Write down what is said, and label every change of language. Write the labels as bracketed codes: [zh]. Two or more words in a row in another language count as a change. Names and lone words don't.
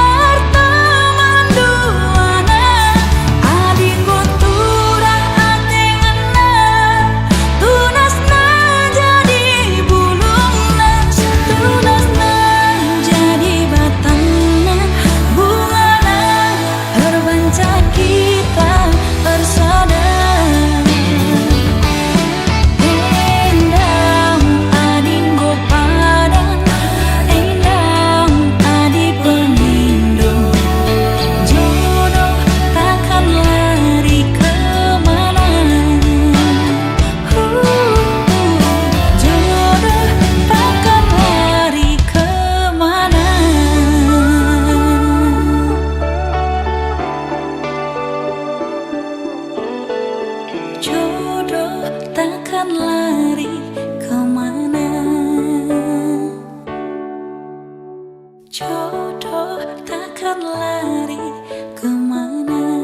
[btx] teman duana ading turah atengenna tunasna jadi bulungna tunasna jadi batangna bungana terbanca kita bersada endang ading go padan endang adi pengindu [id] jodoh takkan lari kemana jodoh takkan lari kemana jodoh takkan lari kemana jodoh takkan lari kemana.